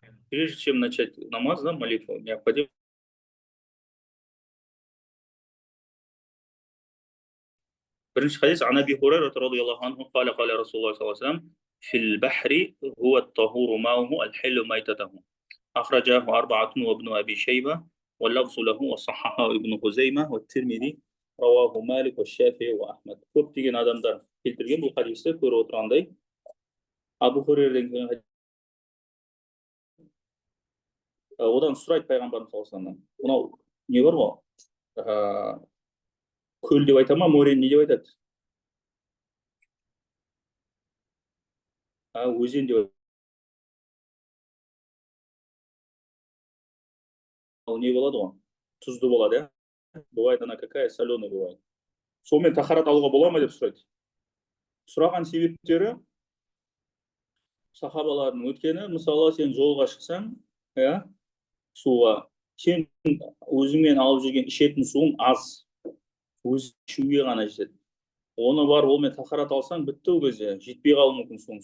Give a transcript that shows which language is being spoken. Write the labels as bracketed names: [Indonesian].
[Russian] Прежде чем начать намаз, да, молитву, необходимо [Arabic] برنش حديث عن أبي هريرة رضي الله عنه قال رسول الله صلى الله عليه وسلم في البحر هو الطهور ماؤه الحل ميتته أخرجه 4 وابن أبي شيبة واللفظ له وصححه ابن خزيمة والترمذي رواه مالك والشافعي وأحمد. [Kazakh] көптеген адамдар келтірген бұл хадисті көріп отырғандай Абу Хурейрадан одан сұрайды пайғамбарымыз саллаллаху алейхи вассалам. Мынау не бар ғой? Көл деп айта ма, море не деп айтады? Өзен деп айтады. Ал не болады ғой? Тұзды болады, [Russian] бывает она какая, соленая бывает. [Kazakh] Сонымен тахарат алуға бола ма деп сұрайды. Сұраған себептері сахабалардың өткені, мысалы сен жолға шықсаң, суға, сен өзіңмен алып жүрген ішетін суың аз. Өз ішуге ғана жетеді. Оны бар олмен тахарат алсаң, бітті ол кезде, жетпей қалуы мүмкін суың.